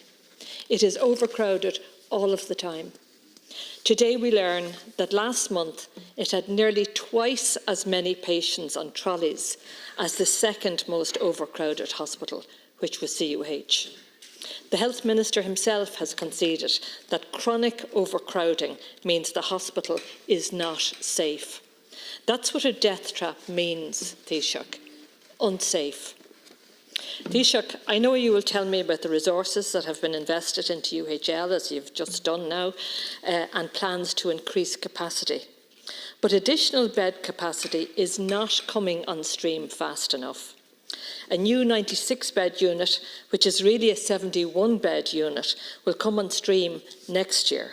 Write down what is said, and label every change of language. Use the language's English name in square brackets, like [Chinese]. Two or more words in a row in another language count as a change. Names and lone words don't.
[English] It is overcrowded all of the time. Today we learn that last month it had nearly twice as many patients on trolleys as the second most overcrowded hospital, which was CUH. The Health Minister himself has conceded that chronic overcrowding means the hospital is not safe. That's what a death trap means, Taoiseach. Unsafe. Taoiseach, I know you will tell me about the resources that have been invested into UHL, as you've just done now, and plans to increase capacity. But additional bed capacity is not coming on stream fast enough. A new 96-bed unit, which is really a 71-bed unit, will come on stream next year.